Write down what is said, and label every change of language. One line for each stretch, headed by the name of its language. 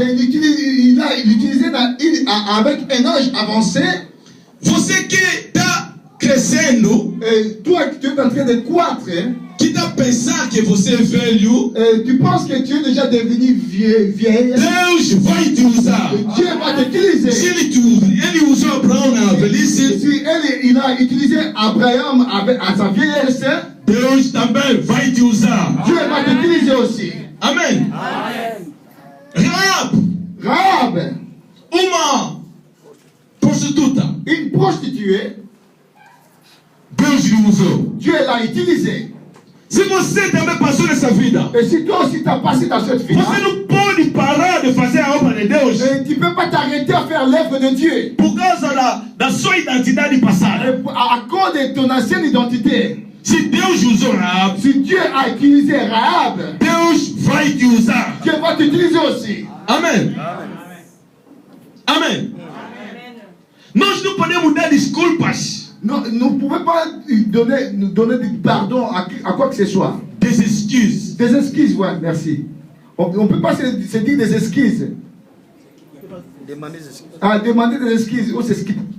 French: et il a utilisé avec un âge avancé,
Portuguese: Você que está crescendo,
French: et toi tu es en train de croître,
Portuguese: que está pensando que você é velho,
French: et tu penses que tu es déjà devenu vieille,
Portuguese: Deus vai te usar.
French: Dieu va t'utiliser.
Portuguese: Se ele usou Abraão na velhice,
French: Si il a utilisé Abraham à sa vieillesse,
Portuguese: Deus também vai te usar.
French: Dieu va t'utiliser aussi.
Portuguese: Amém. Rahab,
French: Rahab,
Portuguese: uma prostituta,
French: une prostituée,
Portuguese: Deus lhe usou.
French: Dieu l'a utilisée.
Portuguese: Se você também passou nessa vida,
French: Et si toi aussi tu as passé dans cette vie,
Portuguese: você não pode parar de fazer a obra de Deus
French: tu ne peux pas t'arrêter à faire l'œuvre de Dieu.
Portuguese: por causa da sua identidade passada.
French: À cause de ton ancienne identité.
Portuguese: Se Deus usou Rahab,
French: Si Dieu a utilisé Rahab,
Portuguese: Deus vai te usar.
French: Dieu va t'utiliser aussi.
Portuguese: Amém. Amém. Nós não podemos dar desculpas,
French: Non, nous ne pouvons pas nous donner du pardon à quoi que ce soit. des excuses. Des excuses, ouais, merci. On ne peut pas se dire des excuses. Demandez des excuses. Ah, demander des excuses. Oh, c'est ce qui...